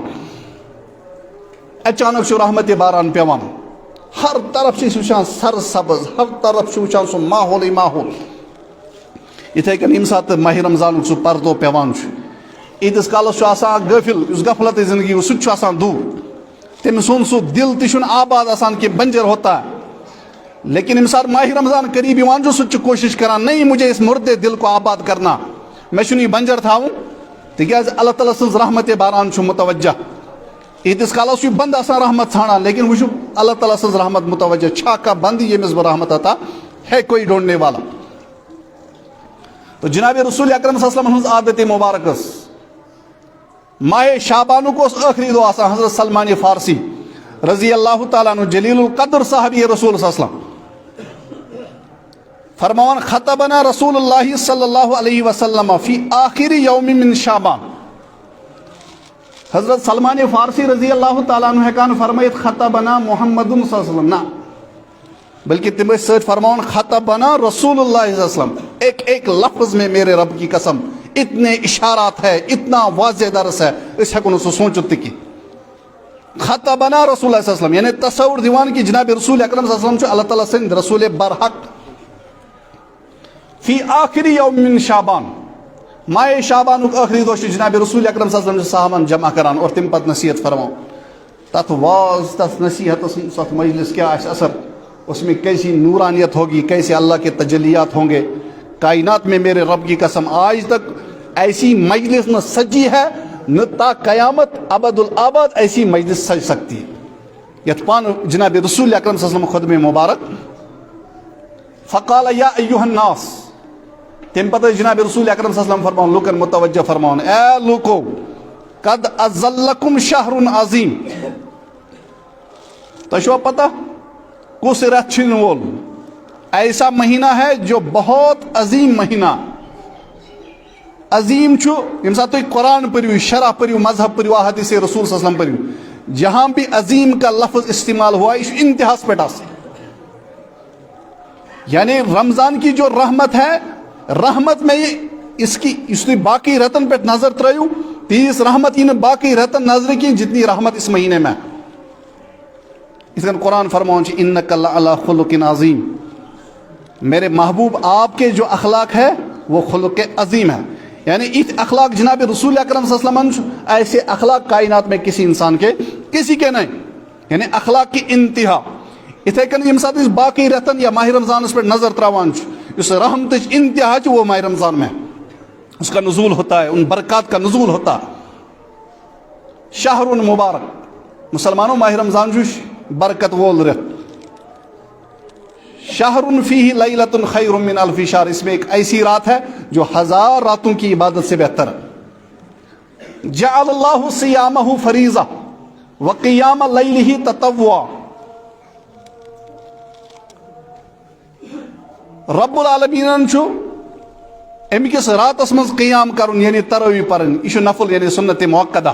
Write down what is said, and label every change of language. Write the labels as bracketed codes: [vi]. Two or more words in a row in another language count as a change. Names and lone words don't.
[ks] اچانک چھُ رحمتِ باران پیوان، ہر طرف چھِ وٕچھان سر سبز، ہر طرف چھُ وٕچھان سُہ ماحولٕے ماحول. یِتھَے کٔنۍ ییٚمہِ ساتہٕ ماہِ رمضانُک سُہ پردو پیوان چھُ، ییٖتِس کالس چھُ آسان اکھ غٲفِل یُس غفلتٕچ زندگی سُہ تہِ چھُ آسان دوٗر. تٔمۍ سُنٛد سُہ دل تہِ چھُنہٕ آباد آسان کہ [ur] بنجر ہوتا ہے. [ks] لیکن ییٚمہِ ساتہٕ ماہِ رمضان قریب یِوان چھُ سُہ تہِ چھُ کوشش کران [ur] نہیں مجھے اس مردے دل کو آباد کرنا، [ks] مےٚ چھُنہٕ یہِ بنجر تھاوُن تِکیازِ اللہ تعالیٰ سٕنٛز رحمتِ باران چھُ متوجہ. ییٖتِس کالس چھُ یہِ بنٛد آسان رحمت ژھانڈان، لیکن وٕچھو اللہ تعالیٰ سٕنٛز رحمت متوجہ چھا کانٛہہ بنٛد ییٚمِس بہٕ رحمت عطا [ur] ہے کوئی ڈھونڈنے والا. [ks] تو جناب رسول اکرم صلی اللہ علیہ وسلم ہٕنٛز عادتِ مبارک ٲس ماہِ شعبانُک اوس ٲخری دۄہ آسان. حضرت سلمان فارسی رضی اللہ تعالیٰ عنہ جلیل القدر صحابی رسول صلی اللہ علیہ وسلم فرماوان [ar] خطبنا رسول اللہ صلی اللہ علیہ وسلم فی آخر یوم من شعبان. [ks] حضرت سلمان فارسی رضی اللہ تعالیٰ عنہ ہیکان فرمائیت [ar] خطبنا محمد صلی اللہ علیہ وسلم، [ks] نہ بلکہ تم ٲسۍ سۭتۍ فرماوان [ar] خطبنا رسول اللہ صلی اللہ علیہ وسلم. [ur] ایک ایک لفظ میں میرے رب کی قسم اتنے اشارات ہے، اتنا واضح درس ہے [ks] اس ہیکو نہٕ سُہ سوٗنٛچِتھ تہِ کینٛہہ. [ar] خطبنا رسول اللہ صلی اللہ علیہ وسلم [ks] یعنی تصور دیوان کہ جناب رسول اکرم صلی اللہ علیہ وسلم چھُ اللہ تعالیٰ سٕنٛدۍ رسول برحق [ar] فی آخر یوم من شعبان. [ks] ماہِ شعبانُک ٲخری دۄہ چھُ جناب رسول اکرم صلی اللہ علیہ وسلم صحابن جمع کران اور تمہِ پتہٕ نصیحت فرماوان. تتھ واز تتھ نصیحتس تتھ مجلس کیا آسہِ اثر، [ur] اس میں کیسی نورانیت ہوگی، کیسے اللہ کے تجلیات ہوں گے. کائنات میں میرے رب کی قسم آج تک ایسی مجلس نہ سجی ہے نہ تا قیامت ابد الآباد ایسی مجلس سج سکتی ہے. [ks] یتھ پان جناب رسول اکرم صلی اللہ علیہ وسلم خطبہ مبارک [ar] فقال یا ایھا الناس. [ks] تمہِ پتہٕ جناب رسول اکرم صلی اللہ علیہ وسلم فرماوان لوکن متوجہ فرماوان اے لوکو [ar] قد اظلکم شہر عظیم. [ks] تۄہہِ چھُوا پتہ کُس رٮ۪تھ چھُ یِنہٕ وول؟ [ur] ایسا مہینہ ہے جو بہت عظیم مہینہ. [ks] عظیم چھُ ییٚمہِ ساتہٕ تُہۍ قرآن پٔرِو، شرح پٔرِو، مذہب پٔرِو، احادیث رسول صلی اللہ علیہ وسلم پٔرِو، [ur] جہاں بھی عظیم کا لفظ استعمال ہوا [ks] یہ چھُ انتہاس پٮ۪ٹھ آسان. [ur] یعنی رمضان کی جو رحمت ہے، رحمت میں اس کی [ks] اس تُہۍ باقی رٮ۪تن پٮ۪ٹھ نظر ترٲیِو تیٖژ رحمت یی نہٕ باقی رٮ۪تن نظرِ کینٛہہ [ur] جتنی رحمت اس مہینے میں. اس لیے قرآن فرماؤں چھِ [ar] انک لعلی خلق عظیم. [ur] میرے محبوب آپ کے جو اخلاق ہے وہ خلق عظیم ہے. یعنی اس اخلاق جناب رسول اکرم صلی اللہ علیہ وسلم ایسے اخلاق کائنات میں کسی انسان کے کسی کے نہیں، یعنی اخلاق کی انتہا. [ks] اتھے کن ییٚمہِ ساتہٕ أسۍ باقی رٮ۪تن یا ماہِ رمضانس پٮ۪ٹھ نظر تراوان چھُ اس رحمتٕچ انتہا چھِ [ur] وہ ماہِ رمضان میں اس کا نزول ہوتا ہے، [ks] ان برکات کا نزول ہوتا ہے. شہر مبارک مسلمانوں ماہِ رمضان چھُ برکت وول رٮ۪تھ. [ar] شہر فیہ لیلۃ خیر من الف شہر. [ur] اس میں ایک ایسی رات ہے جو ہزار راتوں کی عبادت سے بہتر ہے. [ar] جعل اللہ صیامہ فریضہ وقیام لیلہ تطوعا. [ks] رب العالمین چھُ اَمہِ کِس راتس منٛز قیام کرُن یعنی ترٲوی پرٕنۍ، یہِ چھُ نفل یعنی سنت موقدہ.